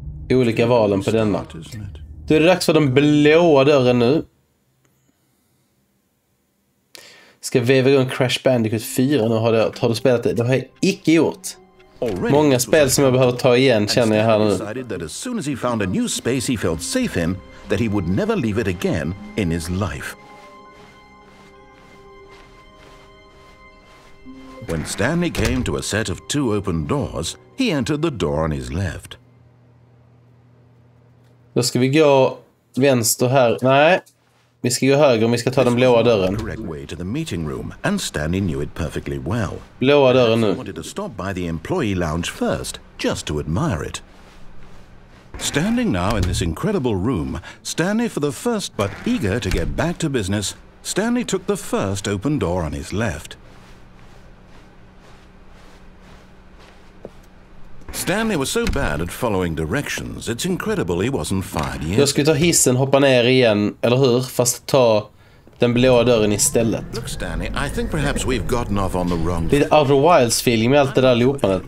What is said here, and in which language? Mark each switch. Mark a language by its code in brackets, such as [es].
[sv] olika valen på denna. Då är det dags för den blåa dörren nu. Ska veva igång Crash Bandicoot 4 nu. Har du spelat det? Det har jag icke gjort. Många spel som jag behöver ta igen känner jag här nu. [en] That as soon as he found a new space he felt safe in, that he would never leave it again in his life. When Stanley came to a set of 2 open doors, he entered the door on his left. [sv] Då ska vi gå vänster här. Nej, vi ska gå höger om vi ska ta den blåa dörren. [en] Correct way to the meeting room, and Stanley knew it perfectly well. [sv] Blåa dörren [en] He [sv] nu. [en] wanted to stop by the employee lounge first, just to admire it. Standing now in this incredible room, Stanley for the first, but eager to get back to business, Stanley took the first open door on his left. Stanley was so bad at following directions, it's incredible he wasn't fired yet. [sv] Jag ska ta hissen, hoppa ner igen, eller hur? Fast ta den blåa dörren istället. [en] Look, Stanley, I think perhaps we've gotten off on the wrong. [sv] Lite Outer Wilds feeling med allt det där loopandet.